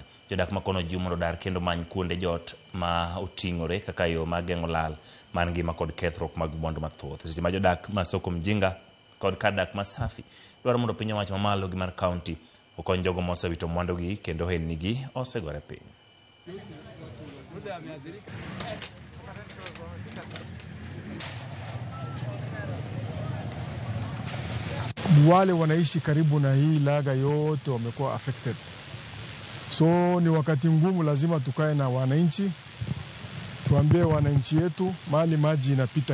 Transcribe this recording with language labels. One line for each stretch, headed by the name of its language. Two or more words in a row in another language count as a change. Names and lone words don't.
Luo (Kenya and Tanzania): Jodak makono ji mondo dar kendo many kuonde jot ma oting'ore kaka yo ma geng'o lal mar ngima kod kethruok mag mwandu mathoth. Seche ma jodak ma Soko Mjinga kod kadak masafi dwaro mondo piny owacho mamalo gi mar kaunti okony jogo mosewito mwandugi kendo ohelnigi osegore piny.
Swahili: Wale wanaishi karibu na hii laga yote wamekuwa affected. So ni wakati ngumu, lazima tukae na wananchi, tuambie wananchi yetu mahali maji inapita.